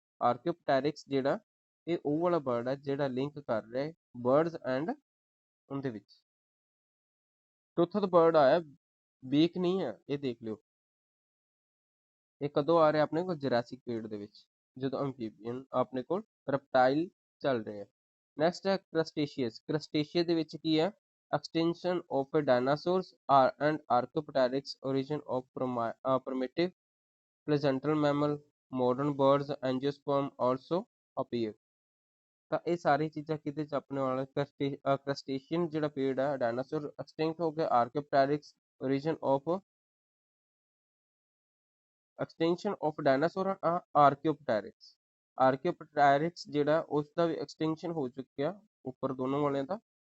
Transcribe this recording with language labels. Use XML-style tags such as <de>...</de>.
<pa>ਆਰਕਿਓਪਟੈਰਿਕਸ ਜਿਹੜਾ ਇਹ ਉਹ ਵਾਲਾ ਬਰਡ ਹੈ ਜਿਹੜਾ ਲਿੰਕ ਕਰ ਰਿਹਾ ਬਰਡਸ ਐਂਡ ਉਹਦੇ ਵਿੱਚ। ਟੂਥਡ ਬਰਡ ਆਇਆ, ਬੀਕ ਨਹੀਂ ਹੈ, ਇਹ ਦੇਖ ਲਿਓ। ਇਹ ਕਦੋਂ ਆ ਰਿਹਾ ਆਪਣੇ ਕੋਲ, ਜੁਰਾਸਿਕ ਪੀਰੀਅਡ ਦੇ ਵਿੱਚ, ਜਦੋਂ ਐਮਫੀਬੀਅਨ ਆਪਣੇ ਕੋਲ ਰੈਪਟਾਈਲ ਚੱਲ ਰਹੇ ਆ। ਨੈਕਸਟ ਹੈ ਕਰਸਟੇਸ਼ੀਅਸ। ਕਰਸਟੇਸ਼ੀਅਸ ਦੇ ਵਿੱਚ ਕੀ ਹੈ,</pa> <en>extinction of dinosaurs and archaeopteryx, origin of primitive placental mammal, modern birds, angiosperm also appear।</en> <pa>ਤਾਂ ਇਹ ਸਾਰੀ ਚੀਜ਼ਾਂ ਕਿਹਦੇ ਚ ਆਪਣੇ ਵਾਲੇ, ਕਰਸਟੇਸ਼ੀਅਨ ਜਿਹੜਾ ਪੀਰੀਅਡ ਹੈ, ਡਾਇਨਾਸੋਰ ਐਕਸਟਿੰਕਟ ਹੋ ਗਿਆ, ਆਰਕਿਓਪਟੈਰਿਕਸ</pa> <en>origin of extinction of dinosaur</en> <pa>ਆਰਕਿਓਪਟੈਰਿਕਸ। ਆਰਕਿਓਪਟੈਰਿਕਸ ਜਿਹੜਾ ਉਸਦਾ ਵੀ ਐਕਸਟਿੰਕਸ਼ਨ ਹੋ ਚੁੱਕਿਆ ਉੱਪਰ ਦੋਨੋਂ ਵਾਲਿਆਂ ਦਾ।</pa>